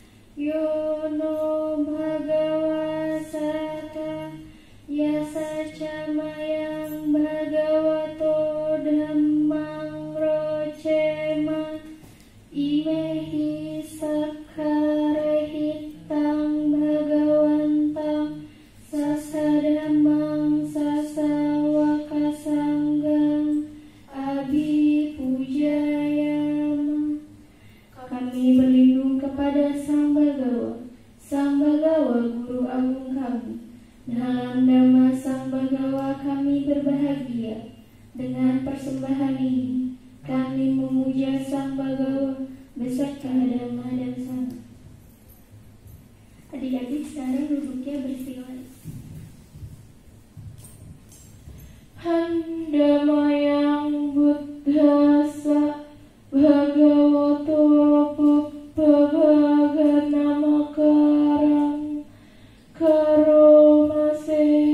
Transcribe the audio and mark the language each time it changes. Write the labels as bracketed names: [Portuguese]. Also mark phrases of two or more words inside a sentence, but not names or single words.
[Pali] yono bhagawasata yasaca mayang bhagavato dhammang rocema imehi sakkarehitang bhagawantang sasadhamang sasawakasanggam abi pujayama. [Indonesian] Kami berlindung kepada Sang Bhagawa, Sang Bhagawa Guru Agung kami. Dalam Dhamma Sang Bhagawa kami berbahagia. Dengan persembahan ini kami memuja Sang Bhagawa beserta Dhamma dan Sangha. Adik-adik sekarang duduknya bersila. [Pali] Handamayang Buddhasa Bhagavato Pubbhaganamakarang Karomase.